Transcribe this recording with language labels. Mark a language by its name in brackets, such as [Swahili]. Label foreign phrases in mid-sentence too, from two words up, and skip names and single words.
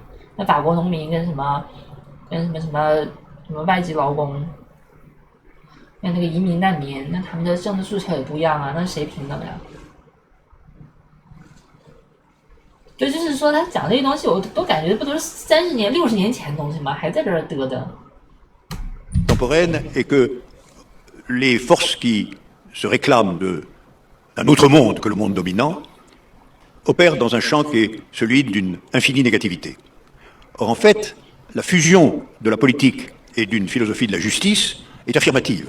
[Chinese] 那法国农民跟什么外籍劳工，跟那个移民难民，那他们的政治诉求也不一样啊，那谁平等呀？对，就是说他讲这些东西，我都感觉不都是30年、60年前的东西吗？还在这儿嘚嘚。 [French] Contemporaine et que les forces qui se réclament d'un autre monde que le monde dominant opèrent dans un champ qui est celui d'une infinie négativité. Or, en fait, la fusion de la politique et d'une philosophie de la justice est affirmative.